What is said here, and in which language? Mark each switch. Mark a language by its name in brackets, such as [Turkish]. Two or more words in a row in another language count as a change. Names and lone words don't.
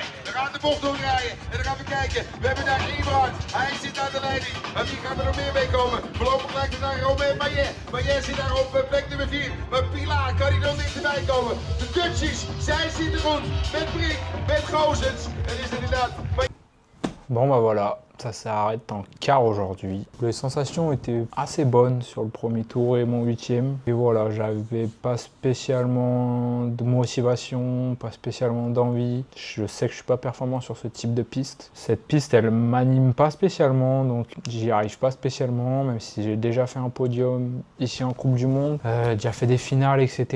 [Dutch] We gaan de bocht doorrijden en dan gaan we kijken. We hebben daar Eberhard. Hij zit aan de leiding. En wie gaat er nog meer mee komen? Voorlopig lijkt het naar Romain Maillet. Maillet zit daar op plek nummer 4. Maar Pilar kan hij nog dichterbij komen. De Dutchies, zij zitten goed. Met Brink, met Gozens. En is inderdaad... [French] Bon bah voilà, ça s'arrête en quart aujourd'hui. Les sensations étaient assez bonnes sur le premier tour et mon 8e. Et voilà, j'avais pas spécialement de motivation, pas spécialement d'envie. Je sais que je suis pas performant sur ce type de piste. Cette piste, elle m'anime pas spécialement, donc j'y arrive pas spécialement, même si j'ai déjà fait un podium ici en Coupe du Monde, déjà fait des finales, etc.